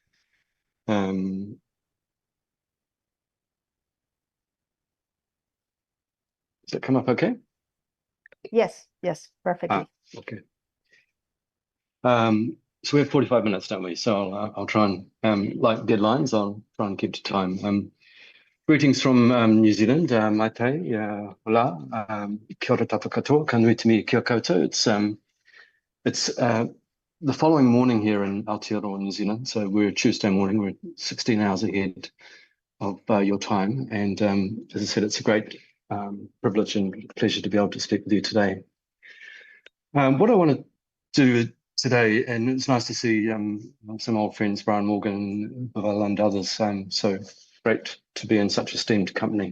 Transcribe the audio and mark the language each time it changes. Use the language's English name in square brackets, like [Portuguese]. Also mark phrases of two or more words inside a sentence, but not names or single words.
[English] Does it come up okay? Yes, perfectly. Okay. So we have 45 minutes, don't we? So I'll try and, like deadlines, I'll try and keep to time. Greetings from New Zealand, [Māori] Maite, hola, kia ora tātou katoa, ka nui te mi kia koutou. [English] It's the following morning here in Aotearoa, New Zealand. So we're Tuesday morning, we're 16 hours ahead of your time. And as I said, it's a great privilege and pleasure to be able to speak with you today. What I want to do today, and it's nice to see some old friends, Brian Morgan, Bavel and others, so great to be in such esteemed company.